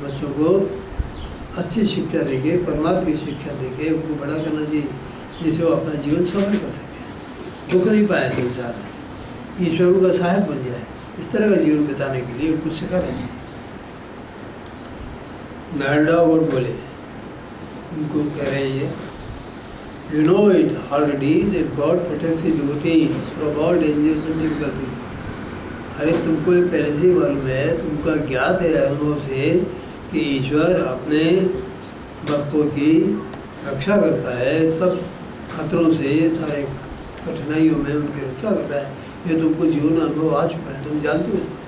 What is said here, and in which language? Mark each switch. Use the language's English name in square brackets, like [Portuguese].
[Hindi] बच्चों को अच्छी शिक्षा देके, परमात्मा की शिक्षा देके उनको बड़ा करना चाहिए, जिससे वो अपना जीवन सफल कर सके, दुख नहीं पाए संसार में, ईश्वर का सहायक बन जाए। इस तरह का जीवन बिताने के लिए उनको सिखाना चाहिए। नारदा गॉड बोले, उनको कह रहे हैं ये, [English] You know it already that God protects his devotees from all dangers and difficulties. [Hindi] अरे तुमको पहले से ही मालूम है, तुमका ज्ञात है अनुभव से कि ईश्वर अपने भक्तों की रक्षा करता है सब खतरों से, सारे कठिनाइयों में उनकी रक्षा करता है। ये तुमको जीवन अनुभव आ चुका है, तुम जानते हो।